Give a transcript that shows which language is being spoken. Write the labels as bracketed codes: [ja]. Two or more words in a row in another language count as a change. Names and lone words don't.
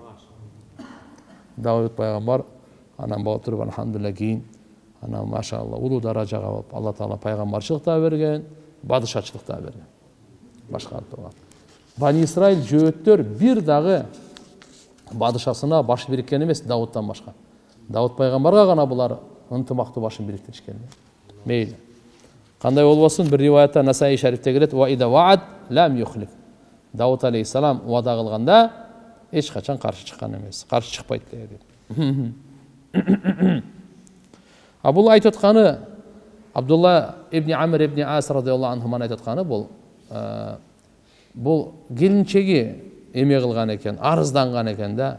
[ky] Давуд пайгамбар анан болуп туруп алхамдулилlah кийин анан машалла улуу даражага болуп Алла Таала пайгамбарчылык да берген, бадышачылык да берген. Башкарып турган. Бани Исраил жөөттөр бир дагы бадышасына баш бириккен эмес Давудтан башка. Давуд пайгамбарга гана булар ынтымактуу башын бириктиришкен. Мейли. Кандай болбосун бир риваятта Насаи шарифте келет: [ar] "وإذا وعد لم يخلف." [ky] Давуд алейхиссалам уада кылганда эч качан каршы чыккан эмес. Каршы чыкпайт деп. А бул айтып атканы Абдулла ибн Амр ибн Ас [ar] رضي الله عنهما [ky] айтып атканы бул келинчеги эме кылган экен, арызданган экен да.